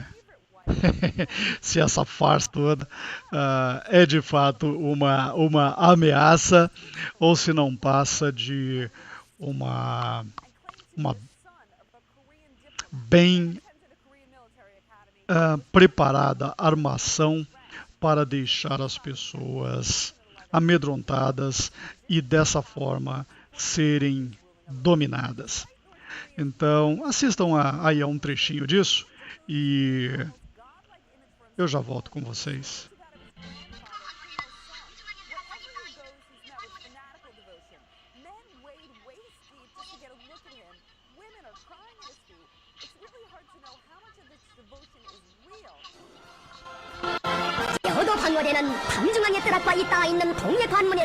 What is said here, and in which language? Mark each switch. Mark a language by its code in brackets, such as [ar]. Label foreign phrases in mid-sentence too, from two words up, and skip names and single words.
[pt] essa farsa toda é de fato uma ameaça, ou se não passa de uma bem preparada armação para deixar as pessoas amedrontadas e dessa forma serem dominadas. Então, assistam aí a um trechinho disso e eu já volto com vocês. [ko] 여도 방월에는 담중항의 뜰앞과 잇닿아 있는 동해 관문의